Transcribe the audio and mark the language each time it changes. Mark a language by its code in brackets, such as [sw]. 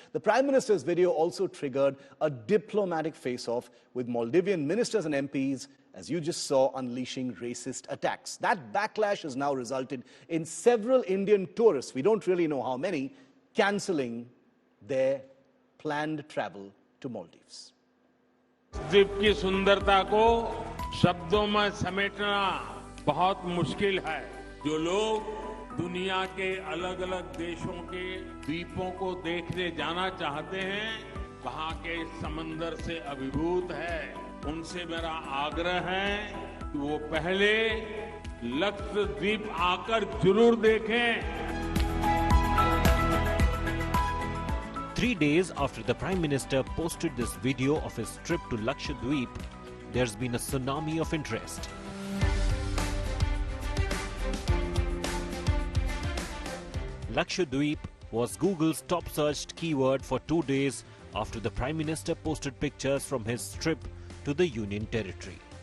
[en] The Prime Minister's video also triggered a diplomatic face-off with Maldivian ministers and MPs, as you just saw, unleashing racist attacks. That backlash has now resulted in several Indian tourists, we don't really know how many, cancelling their planned travel to Maldives. [hi] द्वीप की सुंदरता को शब्दों में समेटना बहुत मुश्किल है। जो लोग दुनिया के अलग अलग देशों के द्वीपों को देखने जाना चाहते हैं, वहां के समंदर से अभिभूत है, उनसे मेरा आग्रह है कि वो पहले लक्षद्वीप आकर जरूर देखें। [en] 3 days after the Prime Minister posted this video of his trip to Lakshadweep, there's been a tsunami of interest. Lakshadweep was Google's top searched keyword for 2 days after the Prime Minister posted pictures from his trip to the Union Territory.